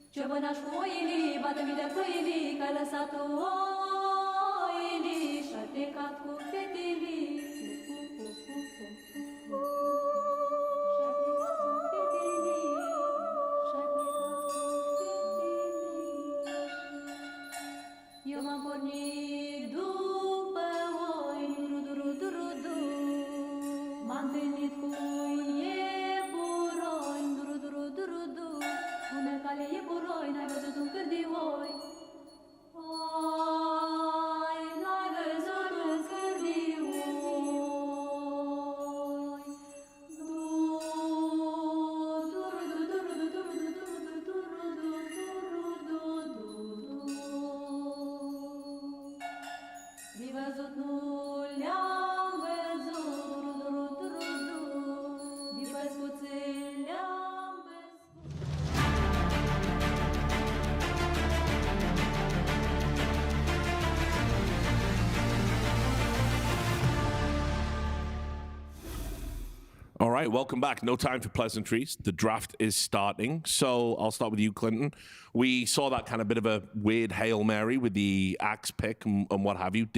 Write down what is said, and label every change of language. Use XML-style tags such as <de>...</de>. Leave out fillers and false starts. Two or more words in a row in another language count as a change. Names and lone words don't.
<ro>bănaș cu oilii, bată-mi de câinii, că ai lăsat oilii și-ai plecat cu fetelii. Și-ai plecat cu fetelii, și-ai plecat cu fetelii. Eu m-am pornit după oi, du-du-du-du-du-du. M-am întâlnit cu iepuroi, du-du-du-du-du-du. Pune cale iepuroi, n-ai văzut un cârdioi. Oi, n-ai văzut un cârdioi. Di văzut nu le-am văzut, di văzcuțe le-am văzut.</ro> <en>All right, welcome back. No time for pleasantries. The draft is starting. So I'll start with you, Clinton. We saw that kind of bit of a weird Hail Mary with the Axe pick and what have you.</en>